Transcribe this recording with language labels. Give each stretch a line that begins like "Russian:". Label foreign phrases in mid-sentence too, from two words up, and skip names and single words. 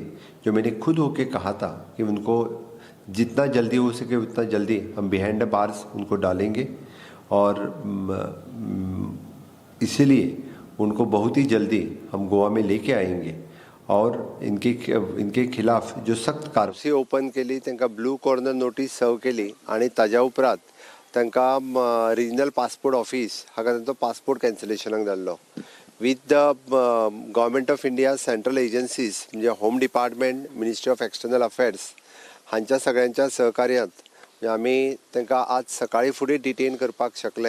Hindi: जो मैंने खुद होके कहा था कि उनको जितना जल्दी हो सके उतना जल्दी हम
English: behind the bars
Hindi: उनको डालेंगे और इसीलिए उनको बहुत ही जल्दी हम गोवा में लेके आएंगे और इनके खिलाफ जो सख्त कारवाई
Konkani: ओपन केली, त्यांका
English: blue corner notice
Konkani: सर्व केली आणि ताज्या उपरांत तांकां
English: regional passport office
Konkani: हाका तांचो पासपोर्ट कॅन्सलेशनाक धाडलो
English: with the government of India central agencies
Konkani: म्हणजे
English: home department, ministry of external affairs
Konkani: हांच्या सगळ्यांच्या सहकार्यांत आमी तांकां आज सकाळी फुडें डिटेन करपाक शकले।